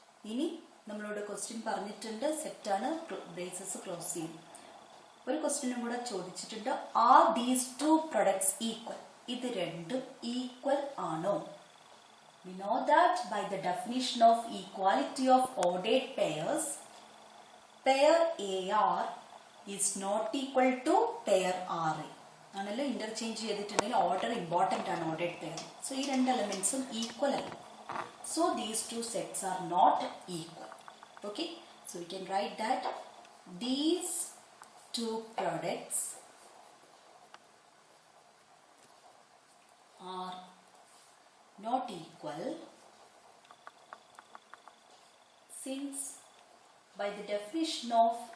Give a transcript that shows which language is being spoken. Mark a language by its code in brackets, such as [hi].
[ml] ഇനി നമ്മളോട് ക്വസ്റ്റ്യൻ പറഞ്ഞിട്ടുണ്ട്, സെറ്റാണ്, ബ്രേസസ് ക്ലോസ് ചെയ്യും. ഒരു ക്വസ്റ്റ്യനും കൂടെ ചോദിച്ചിട്ടുണ്ട്, [en] Are these two products equal? [ml] ഇത് രണ്ടും ഈക്വൽ ആണോ? [en] We know that by the definition of equality of ordered pairs, pair AR is not equal to pair RA. [ml] ആണല്ലോ, ഇന്റർചേഞ്ച് ചെയ്തിട്ടുണ്ടെങ്കിൽ ഓർഡർ ഇമ്പോർട്ടൻ്റ് ആണ് ഓർഡേഡ് പെയർ. സോ ഈ രണ്ട് എലമെന്റ്സും equal അല്ല. [en] So these two sets are not equal. Okay, so we can write that these two products are not equal since by the definition of